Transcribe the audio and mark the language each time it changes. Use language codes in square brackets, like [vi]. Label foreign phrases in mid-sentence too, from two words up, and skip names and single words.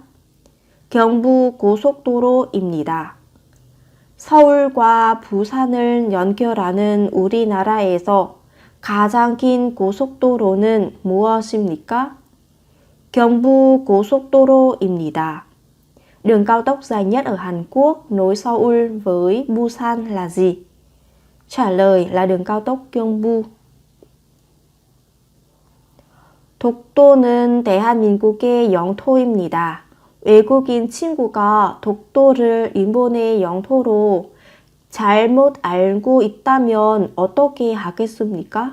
[ko] 경부 고속도로입니다. 서울과 부산을 연결하는 우리나라에서 가장 긴 고속도로는 무엇입니까? 경부 고속도로입니다. [vi] Đường cao tốc dài nhất ở Hàn Quốc nối Seoul với Busan là gì? Trả lời là đường cao tốc Gyeongbu. [ko] 독도는 대한민국의 영토입니다. 외국인 친구가 독도를 일본의 영토로 잘못 알고 있다면 어떻게 하겠습니까?